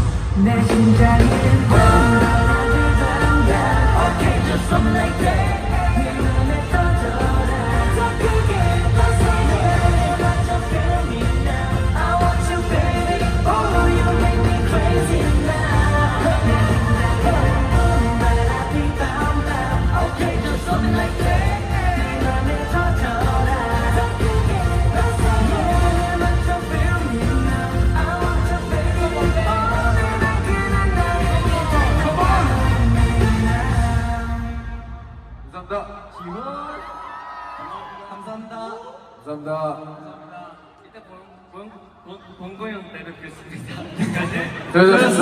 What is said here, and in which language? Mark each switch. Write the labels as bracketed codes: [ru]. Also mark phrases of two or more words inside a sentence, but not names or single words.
[ko] 내 심장이 뻥뻥하게 [en] Okay, just something like that [ko] 내 맘에 터져라 더 크게 더 세게 맞춰 [en] feel me now I want you baby Oh, you make me crazy now Okay, just something like that [ko] 내 맘에 터져라 더 크게 더 세게 맞춰 [en] feel me now I want you baby Oh, [ko] 내 그는 나에게 [en] Come on! [ko] 감사합니다. 감사합니다. 감사합니다. 이따 봉고형 때 뵙겠습니다. 수고하셨습니다.